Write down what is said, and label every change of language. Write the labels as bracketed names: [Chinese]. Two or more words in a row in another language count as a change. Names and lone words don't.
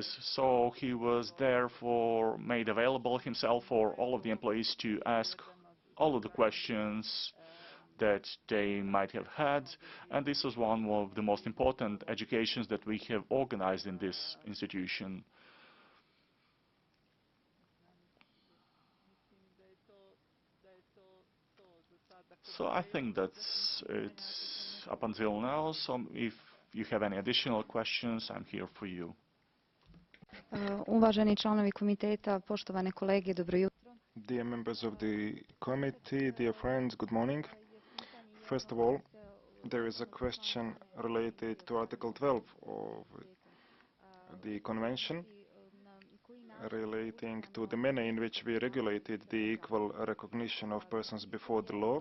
[English] So he was therefore made available himself for all of the employees to ask all of the questions that they might have had, and this was one of the most important educations that we have organized in this institution. So I think that's it up until now. So if you have any additional questions, I'm here for you. [Serbian] Uvaženi članovi komiteta, poštovane kolege, dobro jutro. [English] Dear members of the committee, dear friends, good morning. First of all, there is a question related to Article 12 of the Convention relating to the manner in which we regulated the equal recognition of persons before the law.